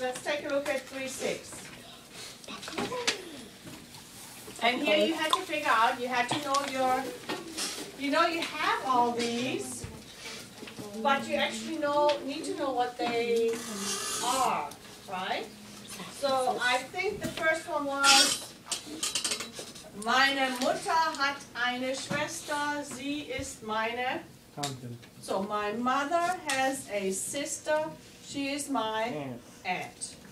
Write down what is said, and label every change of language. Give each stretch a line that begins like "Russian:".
English: Let's take a look at 3.6. And here you had to figure out, you had to know you have all these, but you actually need to know what they are, right? So I think the first one was,
German: meine Mutter hat eine Schwester, sie ist meine.
English: So my mother has a sister, she is my aunt.